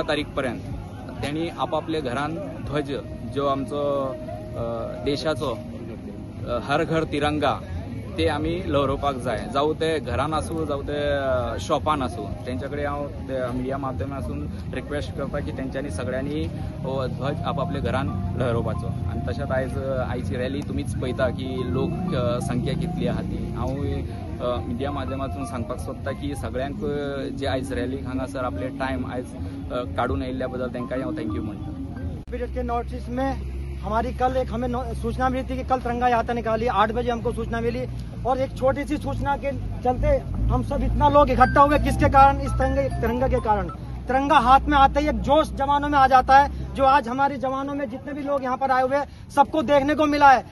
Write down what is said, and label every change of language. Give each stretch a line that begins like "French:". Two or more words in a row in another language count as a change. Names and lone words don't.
Konkani: तारीख पर्यंत त्यांनी आपापले घरान ध्वज जो आमचो देशाचो हर घर तिरंगा ते आमी लहरोवपाक जाय जावं ते घरान आसूं जावं ते शॉपान आसूं तेंच्या कडेन हांव मिडिया माध्यमातून रिक्वेस्ट करता की तेंच्यांनी सगळ्यांनी हो ध्वज आपापल्या घरान लहरोवपाचो आनी तशेंच आयची रॅली तुमीच पळयता की लोक संख्या कितली आहा ती। हांव मिडिया माध्यमातून सांगपाक सोदता की सगळ्यांक जे आयज रॅलीक हांगासर आपले टायम आयज काडून येयल्ल्या बद्दल तांकांय हांव थँक्यू म्हणटा।
Hindi: नॉर्थ ईस्ट में हमारी कल एक हमें सूचना मिली थी कि कल तिरंगा यात्रा निकाली 8 बजे हमको सूचना मिली और एक छोटी सी सूचना के चलते हम सब इतना लोग इकट्ठा हुए किसके कारण इस तिरंगा के कारण। तिरंगा हाथ में आते ही एक जोश जवानों में आ जाता है जो आज हमारे जवानों में जितने भी लोग यहाँ पर आए हुए हैं सबको देखने को मिला है।